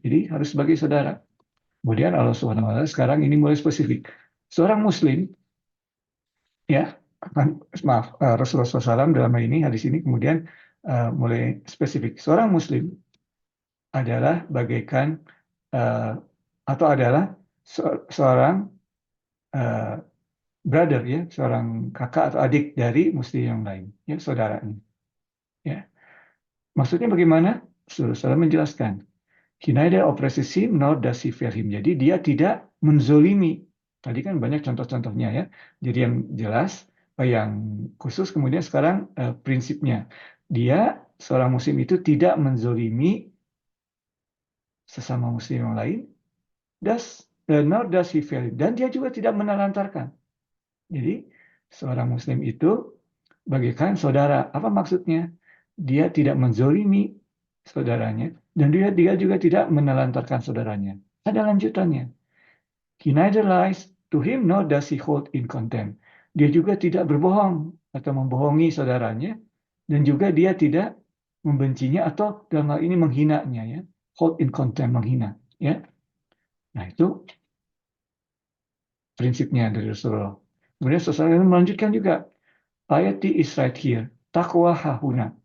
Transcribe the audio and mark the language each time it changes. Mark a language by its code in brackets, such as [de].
[id] Jadi harus sebagai saudara. Kemudian Allah Subhanahu Wa Taala sekarang ini mulai spesifik, seorang Muslim, ya, maaf, Rasulullah SAW dalam hal ini hadis ini kemudian mulai spesifik, seorang Muslim adalah bagaikan uh, atau adalah seorang uh, brother ya, seorang kakak atau adik dari muslim yang lain, ya, saudaranya. Ya. Maksudnya bagaimana? Saudara menjelaskan. [en] He neither oppresses him nor does he fear him. [id] Jadi dia tidak menzolimi. Tadi kan banyak contoh-contohnya ya. Jadi yang jelas, yang khusus kemudian sekarang prinsipnya. Dia, seorang muslim itu tidak menzolimi sesama muslim yang lain, [en] nor does he fail, [id] dan dia juga tidak menelantarkan. Jadi seorang muslim itu bagaikan saudara. Apa maksudnya? Dia tidak menzolimi saudaranya, dan dia juga tidak menelantarkan saudaranya. Ada lanjutannya. [en] He neither lies to him nor does he hold in contempt. [id] Dia juga tidak berbohong atau membohongi saudaranya, dan juga dia tidak membencinya atau dalam hal ini menghinanya, ya. [en] Hold in contempt, [id] menghina, ya. Nah, itu prinsipnya dari Rasulullah. Kemudian Rasulullah melanjutkan juga, [en] piety is right here, [ar] takwa hahuna.